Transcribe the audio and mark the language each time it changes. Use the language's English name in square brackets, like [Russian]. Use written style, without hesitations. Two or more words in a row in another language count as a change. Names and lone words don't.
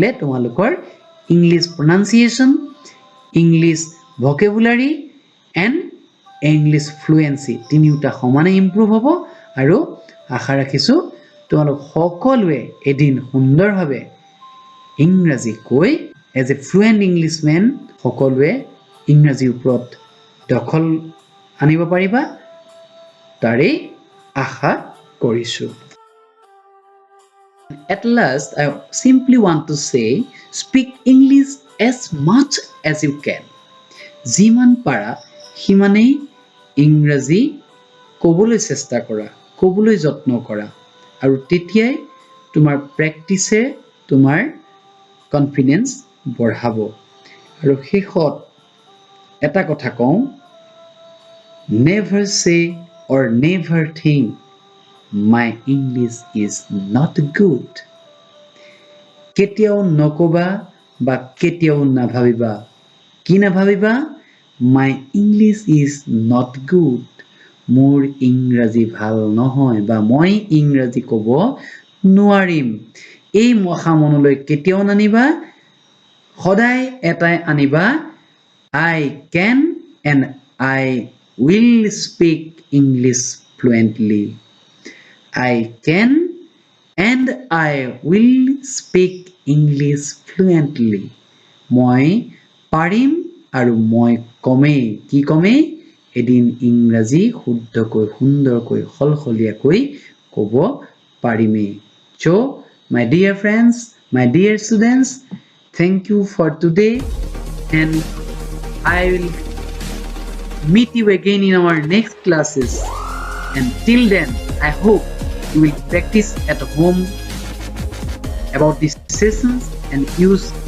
[Assamese] তোমালোকৰ [English] English pronunciation English vocabulary and English fluency [Assamese] তিনিটা সমানে ইমপ্ৰুভ হ'ব আৰু আশা ৰাখিছো তোমালোক সকলোৱে এদিন সুন্দৰভাৱে ইংৰাজী কৈ [English] as a fluent Englishman [Assamese] সকলোৱে ইংৰাজীৰ ওপৰত দখল আনিব পাৰিবা তাৰে আশা কৰিছো [English] At last I simply want to say speak English as much as you can [Assamese] যিমান পাৰা সিমানেই ইংৰাজী ক'বলৈ চেষ্টা কৰা ক'বলৈ যত্ন কৰা আৰু তেতিয়াই তোমাৰ প্ৰেক্টিছে তোমাৰ কনফিডেন্স বঢ়াব আৰু শেষত এটা কথা কওঁ [English] never say or never think my English is not good কেতিয়াও [Assamese] নকবা বা কেতিয়াও নাভাবিবা কি নাভাবিবা [English] my English is not good [Assamese] মোৰ ইংৰাজী ভাল নহয় বা মই ইংৰাজী ক'ব নোৱাৰিম এই মহা মনলৈ কেতিয়াও নানিবা সদায় এটাই আনিবা [English] I can and I will speak English fluently. I can and I will speak English fluently. [Assamese] মই পাৰিম আৰু মই কমেই কি কমেই এদিন ইংৰাজী শুদ্ধকৈ সুন্দৰকৈ সলসলীয়াকৈ ক'ব পাৰিমেই [English] So my dear friends my dear students thank you for today and I will meet you again in our next classes and till then I hope you will practice at home about these sessions and use